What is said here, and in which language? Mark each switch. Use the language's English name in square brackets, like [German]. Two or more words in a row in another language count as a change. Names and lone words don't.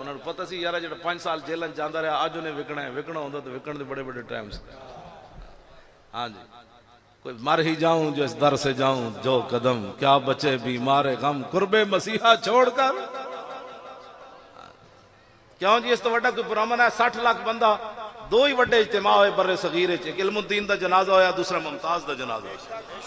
[Punjabi] انہاں نوں پتہ سی یار جڑا 5 سال جیلن جاندا رہا اج انہیں وکنا ہے. وکنا ہوندا تے وکن دے بڑے بڑے ٹائم سے. [Urdu] ہاں جی کوئی مر ہی جاؤں جو اس در سے جاؤں جو قدم کیا بچے بیمار غم قرب مسیحا چھوڑ کر. [Punjabi] کیوں جی اس تو وڈا کوئی پرامن ہے؟ 60 لاکھ بندہ. 2 ہی وڈے اجتماع ہوئے بر صغیر وچ، ایک علم الدین دا جنازہ ہویا، دوسرا ممتاز دا جنازہ ہویا.